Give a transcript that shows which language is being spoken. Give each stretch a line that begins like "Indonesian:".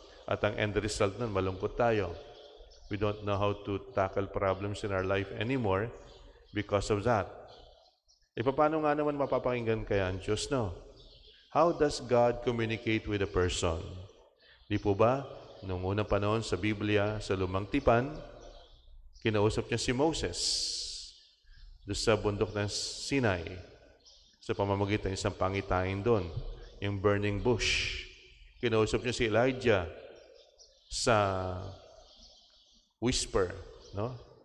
Filipino: At ang end result nun, malungkot tayo.
English: We don't know how to tackle problems in our life anymore because of that.
Filipino: Paano nga naman mapapakinggan kaya ang Diyos, no?
English: How does God communicate with a person?
Filipino: Di po ba? Noong unang panahon sa Biblia, sa Lumang Tipan, kinausap niya si Moses doon sa bundok ng Sinai sa pamamagitan ng isang pangitain doon, yung burning bush. Kinausap niya si Elijah sa whisper, no?